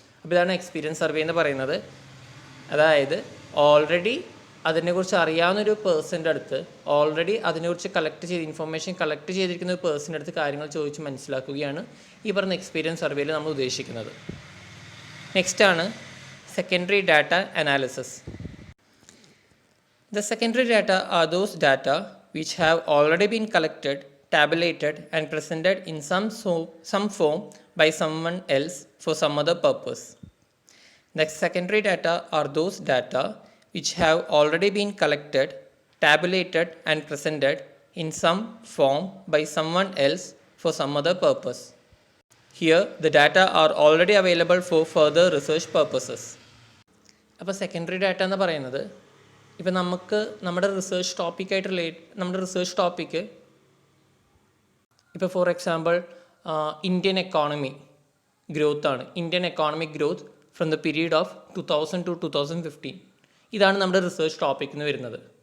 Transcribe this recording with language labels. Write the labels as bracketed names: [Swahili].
[Malayalam] അപ്പോൾ ഇതാണ് experience survey എന്ന് പറയുന്നത്. അതായത് ഓൾറെഡി അതിനെക്കുറിച്ച് അറിയാവുന്നൊരു പേഴ്സൻ്റെ അടുത്ത്, ഓൾറെഡി അതിനെക്കുറിച്ച് ഇൻഫർമേഷൻ കളക്ട് ചെയ്തിരിക്കുന്ന ഒരു പേഴ്സൻ്റെ അടുത്ത് കാര്യങ്ങൾ ചോദിച്ച് മനസ്സിലാക്കുകയാണ് ഈ പറഞ്ഞ എക്സ്പീരിയൻസ് സർവേയിൽ നമ്മൾ ഉദ്ദേശിക്കുന്നത്. നെക്സ്റ്റാണ് secondary data analysis. [English] The secondary data are those data which have already been collected, tabulated and presented in some form by someone else for some other purpose. The secondary data are those data which have already been collected, tabulated and presented in some form by someone else for some other purpose. Here, the data are already available for further research purposes. [Malayalam] അപ്പോൾ secondary data എന്ന് പറയുന്നത് ഇപ്പം നമുക്ക് നമ്മുടെ research ടോപ്പിക്കായിട്ട് നമ്മുടെ research topic ഇപ്പോൾ for example Indian economy ഗ്രോത്താണ്. [English] Indian economic growth from the period of 2000 to 2015 [Malayalam] ഇതാണ് നമ്മുടെ റിസർച്ച് ടോപ്പിക്കിന് വരുന്നത്.